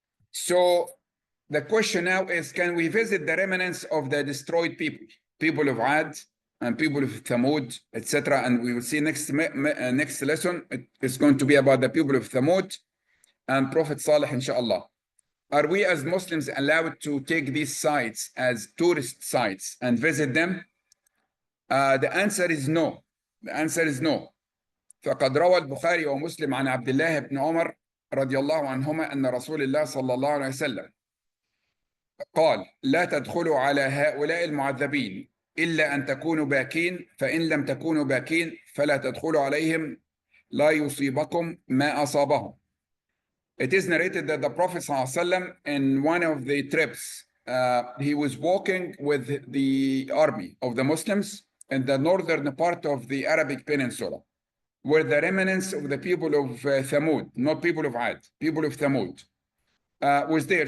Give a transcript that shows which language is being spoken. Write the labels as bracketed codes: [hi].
[en] So the question now is, can we visit the remnants of the destroyed people of Ad and people of Thamud, etc.? And we will see next lesson. It's going to be about the people of Thamud and Prophet Salih, inshallah. Are we as Muslims allowed to take these sites as tourist sites and visit them? The answer is no. The answer is no. [ar] فقد روى البخاري ومسلم عن عبد الله بن عمر رضي الله عنهما أن رسول الله صلى الله عليه وسلم قال: لا تدخلوا على هؤلاء المعذبين إلا أن تكونوا باكين، فإن لم تكونوا باكين فلا تدخلوا عليهم لا يصيبكم ما أصابهم. [en] It is narrated that the Prophet ﷺ, in one of the trips, he was walking with the army of the Muslims in the northern part of the Arabic Peninsula, where the remnants of the people of Thamud, not people of Ad, people of Thamud, was there.